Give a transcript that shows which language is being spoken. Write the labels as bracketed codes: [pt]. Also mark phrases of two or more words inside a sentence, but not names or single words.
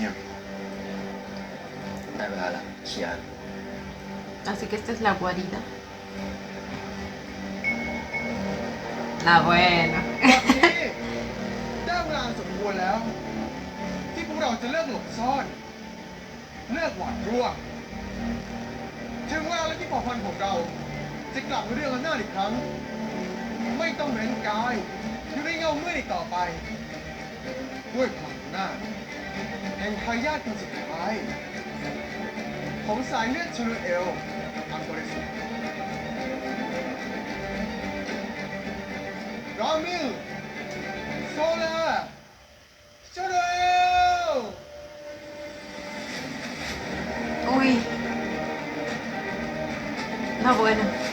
[th] ได้เวลาแล้วเคียร์ [es] Así que esta es la guarida. La buena. [th] ได้เวลาสมควรแล้ว ที่พวกเราจะเลิกหลบซ่อน เลิกหวาดกลัว ถึงเวลาแล้วที่เผ่าพันธุ์ของเรา จะกลับมาเรื่องอำนาจอีกครั้ง ไม่ต้องเร้นกายอยู่ในเงามืดอีกต่อไป ด้วยพลังอำนาจแห่งทายาทคนสุดท้ายของสายเลือดชลูเอลอันบริสุทธิ์รามิลโซลาชลูเอล [es] Uy. La buena.